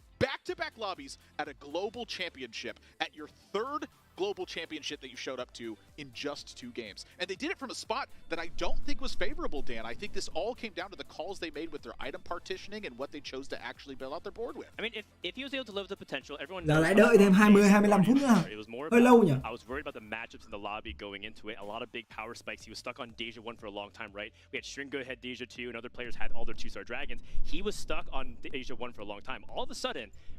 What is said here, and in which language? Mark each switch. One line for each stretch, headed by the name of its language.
English: Back-to-back lobbies at a global championship, at your 3rd global championship that you showed up to in just 2 games. And they did it from a spot that I don't think was favorable, Dan. I think this all came down to the calls they made with their item partitioning and what they chose to actually build out their board with. I mean, if he was able to live up to potential, everyone
Vietnamese: Giờ lại đợi thêm 20-25 phút nữa. Hơi lâu nhỉ?
English: I was worried about the matchups in the lobby going into it. A lot of big power spikes. He was stuck on Deja 1 for a long time, right? We had Stringo had Deja 2, and other players had all their 2-star dragons. He was stuck on Deja 1 for a long time. All of a sudden,